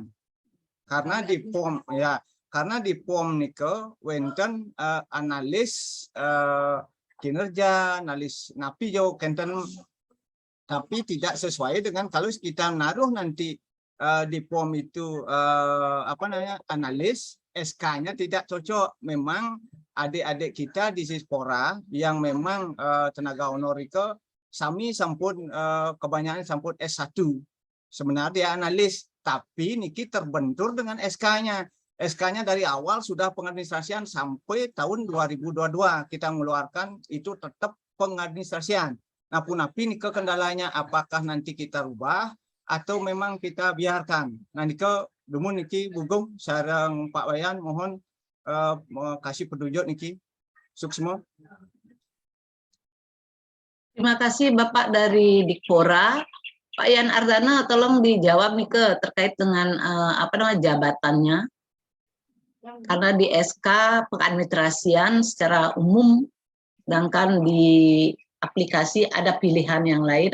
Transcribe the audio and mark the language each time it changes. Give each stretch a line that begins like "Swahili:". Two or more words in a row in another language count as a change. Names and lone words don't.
Indonesian: Karena di POM ya, karena di POM
Balinese: nike wenten
Indonesian: analis kinerja, analis napi jauh kenten, tapi tidak sesuai dengan kalau kita naruh nanti di POM itu analis, SK-nya tidak cocok. Memang adik-adik kita di Sispora yang memang tenaga honorer
Balinese: sami sampun
Indonesian: kebanyakan sampun S1. Sebenarnya dia analis, tapi niki terbentur dengan SK-nya. SK-nya dari awal sudah pengadministrasian sampai tahun 2022 kita mengeluarkan itu tetap pengadministrasian. Nah, punapi nih kendalanya apakah nanti kita rubah atau memang kita biarkan. Nah,
Balinese: nike dumun niki
Indonesian: Bugong sareng Pak Wayan mohon kasih petunjuk niki. Suksma. Terima kasih Bapak dari Dikpora. Pak Yan Ardana tolong dijawab nih terkait dengan jabatannya. Karena di SK pengadministrasian secara umum, sedangkan di aplikasi ada pilihan yang lain.